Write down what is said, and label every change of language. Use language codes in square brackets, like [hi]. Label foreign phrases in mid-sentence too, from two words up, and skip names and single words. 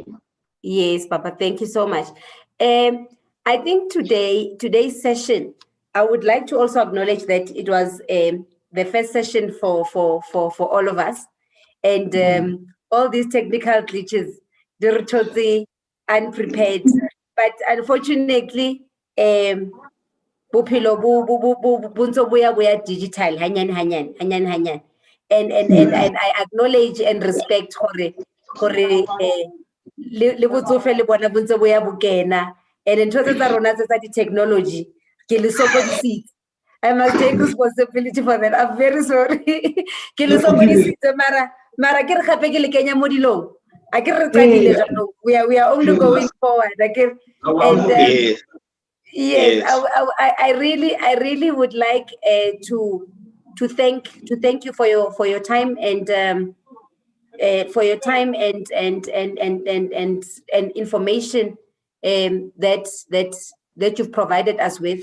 [en] Yes, Papa, thank you so much. I think today's session, I would like to also acknowledge that it was the first session for all of us, and all these technical glitches, they're totally unprepared. But unfortunately, bophelo we are digital, hanyan. And I acknowledge and respect [tn] gore le botsofe le bona bontse bo ya bokena, [en] and in terms of the technology [tn] ke le sokodisitse. [en] I must take responsibility for that. I'm very sorry. [tn] Ke le sokodisitse mara ke re gape ke le kenya mo dilong a ke re tsadile jalo [en] we are only going forward and yes, I really would like to thank you for your time and for your time and information that you've provided us with.